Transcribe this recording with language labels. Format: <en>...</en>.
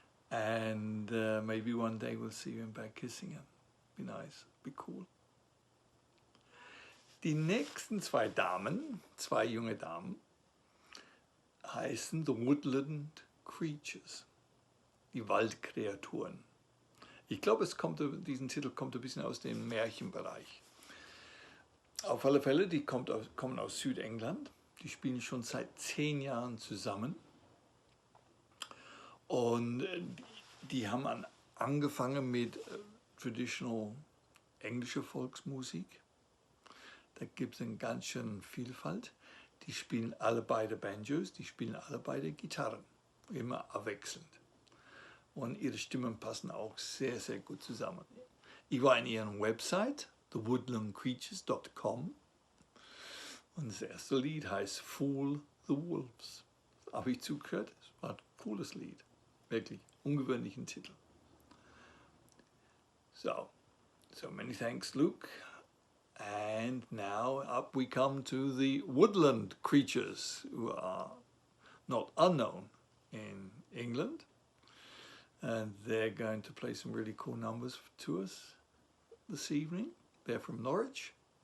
<en>And maybe one day we'll see you in Bad Kissingen. Be nice, be cool.</en> <de>Die nächsten zwei Damen, zwei junge Damen, heißen The Woodland Creatures, die Waldkreaturen. Ich glaube, diesen Titel kommt ein bisschen aus dem Märchenbereich. Auf alle Fälle, die kommen aus Südengland. Die spielen schon seit 10 Jahren zusammen. Und die haben angefangen mit traditional englischer Volksmusik. Da gibt es eine ganz schön Vielfalt. Die spielen alle beide Banjos, die spielen alle beide Gitarren, immer abwechselnd. Und ihre Stimmen passen auch sehr, sehr gut zusammen. Ich war in ihren Website, thewoodlandcreatures.com, und das erste Lied heißt Fool the Wolves. Habe ich zugehört, es war ein cooles Lied, wirklich ungewöhnlichen Titel.</de> <en>So many thanks, Luke. And now up we come to the Woodland Creatures, who are not unknown in England. And they're going to play some really cool numbers to us this evening. They're from Norwich.</en>